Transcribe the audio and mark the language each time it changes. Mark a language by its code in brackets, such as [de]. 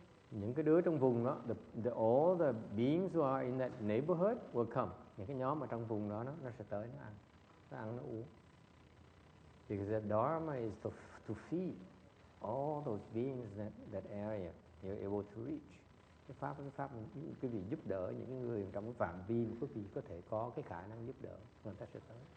[vi] Những cái đứa trong vùng đó, [en] all the beings who are in that neighborhood will come. [vi] Những cái nhóm ở trong vùng đó nó sẽ tới nó ăn nó uống. [en] Because the Dharma is to feed all those beings that area you're able to reach. [vi] Cái pháp cái vị giúp đỡ những cái người trong cái phạm vi mà quý vị có thể có cái khả năng giúp đỡ, người ta sẽ tới.